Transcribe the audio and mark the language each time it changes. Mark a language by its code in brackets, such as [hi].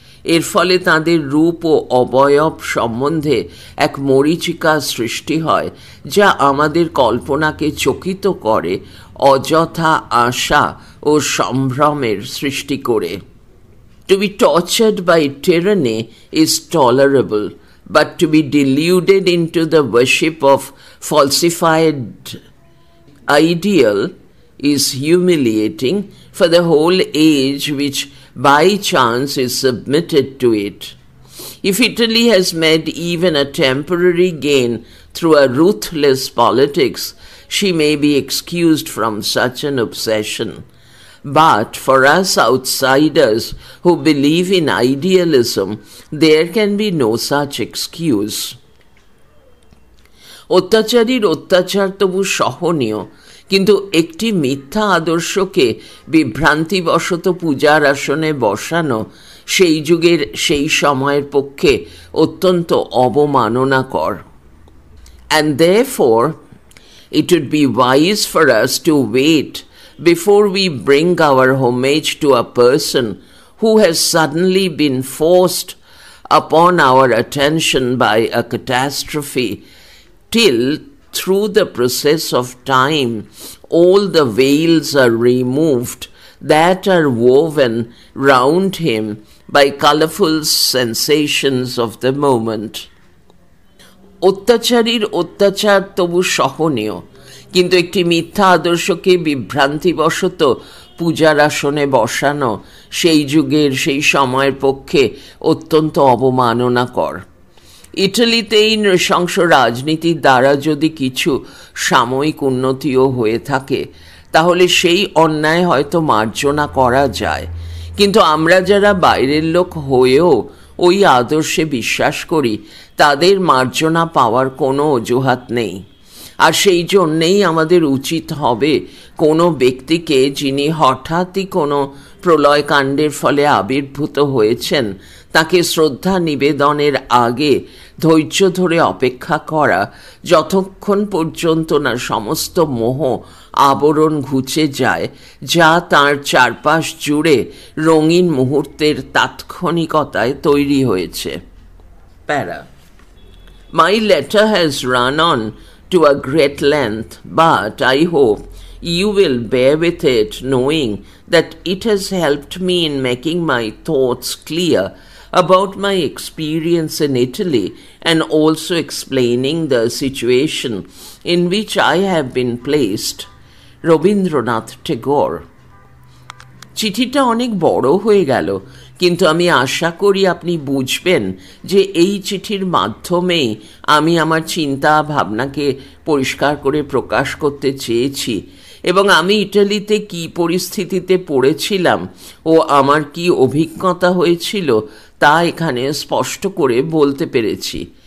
[bn] এর ফলে তাঁদের রূপ ও অবয়ব সম্বন্ধে এক মরীচিকা সৃষ্টি হয় যা আমাদের কল্পনাকে চকিত করে, অযথা আশা ও সম্ভ্রমের সৃষ্টি করে। [en] To be tortured by tyranny is tolerable, but to be deluded into the worship of falsified ideal is humiliating for the whole age which by chance is submitted to it. If Italy has made even a temporary gain through a ruthless politics, she may be excused from such an obsession. But for us outsiders who believe in idealism, there can be no such excuse. [bn] অত্যাচারীর অত্যাচার তবু সহনীয়, কিন্তু একটি মিথ্যা আদর্শকে বিভ্রান্তিবশত পূজার আসনে বসানো সেই যুগের সেই সময়ের পক্ষে অত্যন্ত অবমাননাকর। [en] And therefore, it would be wise for us to wait before we bring our homage to a person who has suddenly been forced upon our attention by a catastrophe, till through the process of time all the veils are removed that are woven round him by colourful sensations of the moment. [bn] অত্যাচারীর অত্যাচার তবু সহনীয়, কিন্তু একটি মিথ্যা আদর্শকে বিভ্রান্তিবশত পূজার আসনে বসানো সেই যুগের সেই সময়ের পক্ষে অত্যন্ত অবমাননাকর। ইটালিতে এই নৃশংস রাজনীতির দ্বারা যদি কিছু সাময়িক উন্নতিও হয়ে থাকে, তাহলে সেই অন্যায় হয়তো মার্জনা করা যায়, কিন্তু আমরা যারা বাইরের লোক হয়েও ওই আদর্শে বিশ্বাস করি, তাদের মার্জনা পাওয়ার কোনো অজুহাত নেই। আর সেই জন্যেই আমাদের উচিত হবে কোনো ব্যক্তিকে, যিনি হঠাৎই কোনো প্রলয়কাণ্ডের ফলে আবির্ভূত হয়েছেন, তাকে শ্রদ্ধা নিবেদনের আগে ধৈর্য ধরে অপেক্ষা করা, যতক্ষণ পর্যন্ত না সমস্ত মোহ আবরণ ঘুচে যায়, যা তার চারপাশ জুড়ে রঙিন মুহূর্তের তাৎক্ষণিকতায় তৈরি হয়েছে। প্যারা। [en] My letter has run on to a great length, but I hope you will bear with it, knowing that it has helped me in making my thoughts clear about my experience in Italy, and also explaining the situation in which I have been placed. Rabindranath Tagore. [bn] চিঠিটা অনেক বড় হয়ে গেল, কিন্তু আমি আশা করি আপনি বুঝবেন যে এই চিঠির মাধ্যমেই আমি আমার চিন্তা ভাবনাকে পরিষ্কার করে প্রকাশ করতে চেয়েছি, এবং আমি ইটালিতে কী পরিস্থিতিতে পড়েছিলাম ও আমার কি অভিজ্ঞতা হয়েছিল তা এখানে স্পষ্ট করে বলতে পেরেছি।